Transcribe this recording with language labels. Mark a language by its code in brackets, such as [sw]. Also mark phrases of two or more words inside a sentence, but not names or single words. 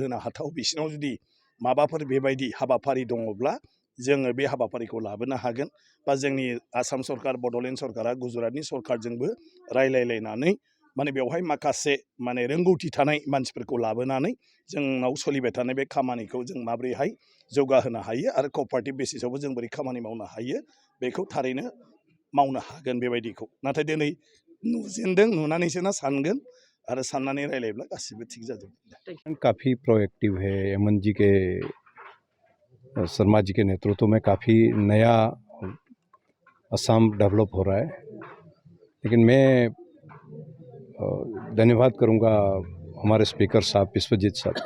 [brx] होनो हाथाव बिसिनाव जुदि माबाफोर बेबायदि हाबाफारि दङब्ला जोङो बे हाबाफारिखौ लाबोनो हागोन बा जोंनि आसाम सरकार, बड'लेण्ड सरकारा गुजरातनि सरकारजोंबो रायलायलायनानै माने बेवहाय माखासे माने रोंगौथि थानाय मानसिफोरखौ लाबोनानै जोंनाव सोलिबाय थानाय बे खामानिखौ जों माबोरैहाय जौगाहोनो हायो आरो कअपारेटिभ बेसिसावबो जों बोरै खामानि मावनो हायो बेखौ थारैनो मावनो हागोन बेबायदिखौ। नाथाय दिनै नुजेनदों, नुनानैसो ना सानगोन आरो साननानै रायलायब्ला गासिबो थिग जाजोबगोन। [hi] काफ़ी प्रोएक्टिव है अमन जी के, शर्मा जी के नेतृत्व में काफ़ी नया असम डेवलप हो रहा है। लेकिन मैं धन्यवाद करूंगा हमारे स्पीकर साहब विश्वजीत साहब का।